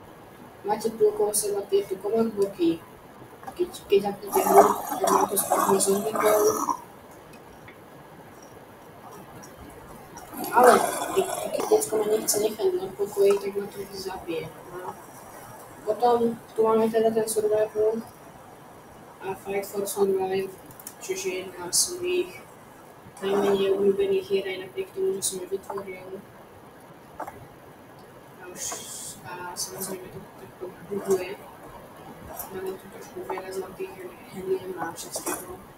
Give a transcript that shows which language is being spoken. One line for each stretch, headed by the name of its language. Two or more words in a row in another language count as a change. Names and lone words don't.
Slovak: Máte tu okolo seba tieto command bloky, keď zapnete hru, tak vám to spadne som sa zvykol. Ale keď decko ma nechce nechať na pokoji, tak ma to zabije. No. Potom tu máme teda ten survival a Fight for Survive, čiže jedna z mojich najmenej obľúbených hier aj napriek tomu, že som ju vytvoril. A samozrejme to takto buguje. Máme tu trošku veľa zlatých heliem a všetkého.